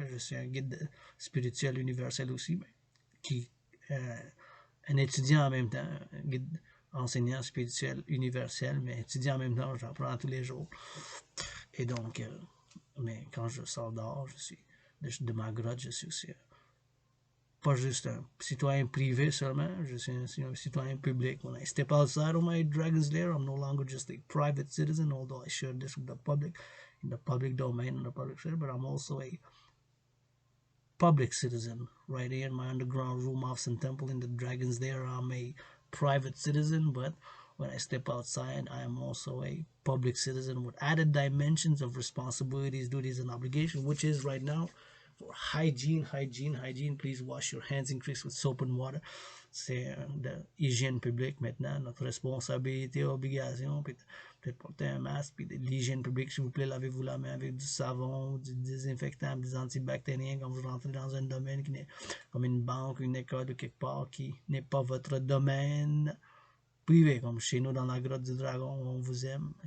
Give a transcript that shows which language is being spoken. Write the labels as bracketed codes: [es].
[fr] Je suis un guide spirituel universel aussi, qui un étudiant en même temps, un guide enseignant spirituel universel, mais étudiant en même temps, j'apprends tous les jours. Et donc, mais quand je sors dehors, je suis de ma grotte, je suis aussi pas juste un citoyen privé seulement, je suis un citoyen public. [en] When I step outside of my dragon's lair, I'm no longer just a private citizen, although I share this with the public, in the public domain, in the public sphere, but I'm also a public citizen right here in my underground room, office and temple in the dragon's lair. I'm a private citizen, but when I step outside, I am also a public citizen with added dimensions of responsibilities, duties, and obligation, which is right now for hygiene. Please wash your hands, increase with soap and water. [fr] C'est de l'hygiène publique maintenant, notre responsabilité, obligation, puis peut-être porter un masque, puis de l'hygiène publique, s'il vous plaît, lavez-vous la main avec du savon, du désinfectant, des antibactériens quand vous rentrez dans un domaine qui n'est comme une banque, une école ou quelque part qui n'est pas votre domaine privé, comme chez nous dans la grotte du dragon, où on vous aime.